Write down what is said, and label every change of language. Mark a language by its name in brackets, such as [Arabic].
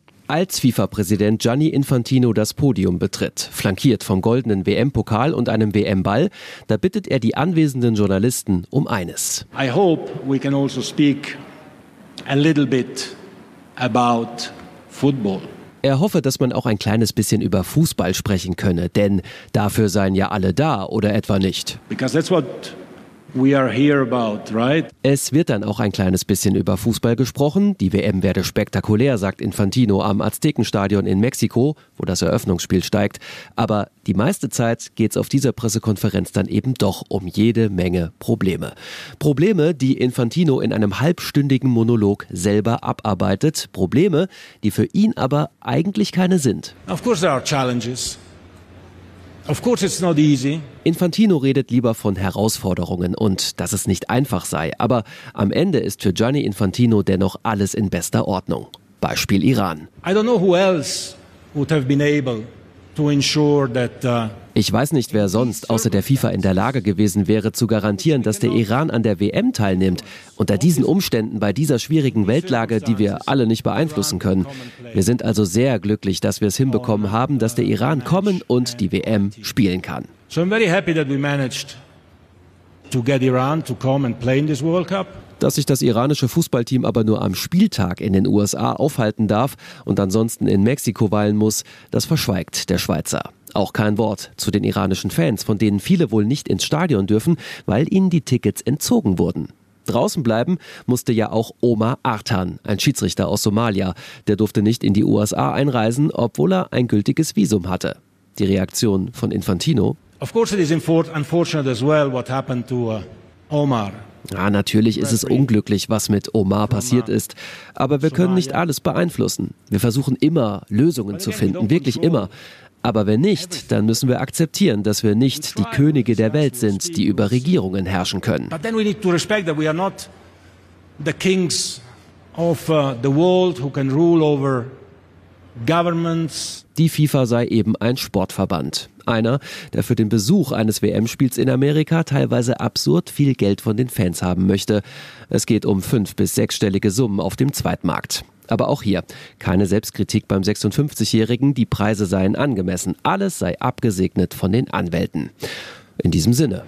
[German] Als FIFA-Präsident Gianni Infantino das Podium betritt, flankiert vom goldenen WM-Pokal und einem WM-Ball, da bittet er die anwesenden Journalisten um eines. [English] I hope we can also speak a little bit about football. [German] Er hoffe, dass man auch ein kleines bisschen über Fußball sprechen könne, denn dafür seien ja alle da, oder etwa nicht? [English] Because that's what we are here about, right? [German] Es wird dann auch ein kleines bisschen über Fußball gesprochen. Die WM werde spektakulär, sagt Infantino am Aztekenstadion in Mexiko, wo das Eröffnungsspiel steigt. Aber die meiste Zeit geht's auf dieser Pressekonferenz dann eben doch um jede Menge Probleme. Probleme, die Infantino in einem halbstündigen Monolog selber abarbeitet. Probleme, die für ihn aber eigentlich keine sind. [English] Of course there are challenges. Of course it's not easy. [German] Infantino redet lieber von Herausforderungen und dass es nicht einfach sei. Aber am Ende ist für Gianni Infantino dennoch alles in bester Ordnung. Beispiel Iran. [English] I don't know who else would have been able to ensure that. [German] Ich weiß nicht, wer sonst außer der FIFA in der Lage gewesen wäre, zu garantieren, dass der Iran an der WM teilnimmt. Unter diesen Umständen, bei dieser schwierigen Weltlage, die wir alle nicht beeinflussen können. Wir sind also sehr glücklich, dass wir es hinbekommen haben, dass der Iran kommen und die WM spielen kann. [English] So I'm very happy that we managed to get Iran to come and play in this World Cup. [German] Dass sich das iranische Fußballteam aber nur am Spieltag in den USA aufhalten darf und ansonsten in Mexiko weilen muss, das verschweigt der Schweizer. Auch kein Wort zu den iranischen Fans, von denen viele wohl nicht ins Stadion dürfen, weil ihnen die Tickets entzogen wurden. Draußen bleiben musste ja auch Omar Artan, ein Schiedsrichter aus Somalia. Der durfte nicht in die USA einreisen, obwohl er ein gültiges Visum hatte. Die Reaktion von Infantino: [English] Of course it is unfortunate as well what happened to Omar. [German] Ja, natürlich ist es unglücklich, was mit Omar passiert ist. Aber wir können nicht alles beeinflussen. Wir versuchen immer, Lösungen zu finden, wirklich immer. Aber wenn nicht, dann müssen wir akzeptieren, dass wir nicht die Könige der Welt sind, die über Regierungen herrschen können. [English] But then we need to respect that we are not the kings of the world who can rule over governments. [German] Die FIFA sei eben ein Sportverband. Einer, der für den Besuch eines WM-Spiels in Amerika teilweise absurd viel Geld von den Fans haben möchte. Es geht um 5- bis 6-stellige Summen auf dem Zweitmarkt. Aber auch hier keine Selbstkritik beim 56-Jährigen. Die Preise seien angemessen. Alles sei abgesegnet von den Anwälten. In diesem Sinne.